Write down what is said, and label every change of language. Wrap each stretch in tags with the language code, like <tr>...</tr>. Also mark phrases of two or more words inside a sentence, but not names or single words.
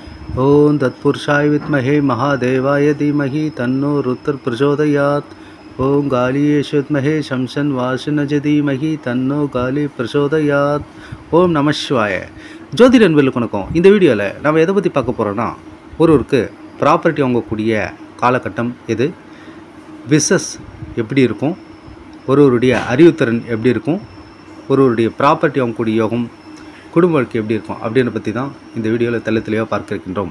<sa>ओम तत्पुरुषाय विद्महे महादेवाय धीमहि तन्नो रुद्र प्रचोदयात्। ओम गालीयेषु विद्महे शमशन वासनज धीमहि तन्नो गाली प्रचोदयात्।</sa> <ta>ஓம் நம சிவாய. ஜோதிட நண்பர்களுக்கு வணக்கம். இந்த வீடியோவில் நம்ம எதை பற்றி பார்க்க போகிறோன்னா, ஒருவருக்கு ப்ராப்பர்ட்டி வாங்கக்கூடிய காலகட்டம் எது, பிஸ்னஸ் எப்படி இருக்கும், ஒருவருடைய அறிவுத்திறன் எப்படி இருக்கும், ஒருவருடைய ப்ராப்பர்ட்டி வாங்கக்கூடிய யோகம், குடும்ப வாழ்க்கை எப்படி இருக்கும் அப்படின்னு பற்றி தான் இந்த வீடியோவில் தெளிவாக பார்க்க இருக்கின்றோம்.</ta>